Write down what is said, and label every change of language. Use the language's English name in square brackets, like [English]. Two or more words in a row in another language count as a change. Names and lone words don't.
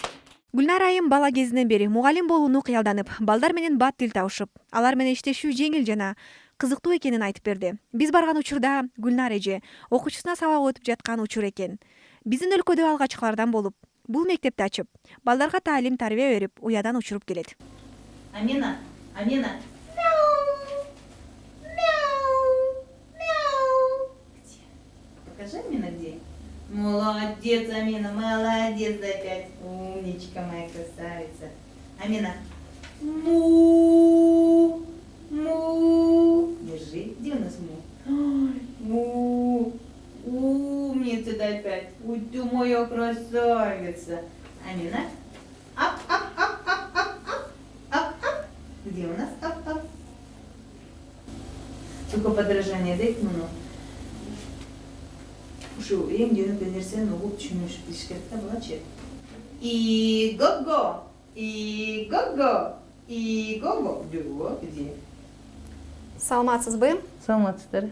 [Kyrgyz] Гүлнар айым бала кезинен бери мугалим болууну кыялданып, балдар менен бат тил табышып, алар менен иштешүү жеңил жана кызыктуу экенин айтып берди. Биз барган учурда Гүлнар эже окуучусуна сабак өтүп жаткан учур экен. Биздин өлкөдө алгачкылардан болуп, бул мектепти ачып, балдарга таалим тарбия берип, уядан учуруп келет. [Russian] Амина. Покажи, Амина, где? Молодец, Амина, молодец опять. Умничка моя красавица. Амина. Му. Держи. Где у нас му? Ой, му. Умница опять. Ой, ты моя красавица. Амина. Ап. Где у нас ап? Только подражание [Kyrgyz] дейт муну. Ушу эң жөнөкөй нерсени угуп түшүнүш билиш керек да булачы. [Russian] И го-го. Где? [Kyrgyz] Саламатсызбы? Саламатсыздар.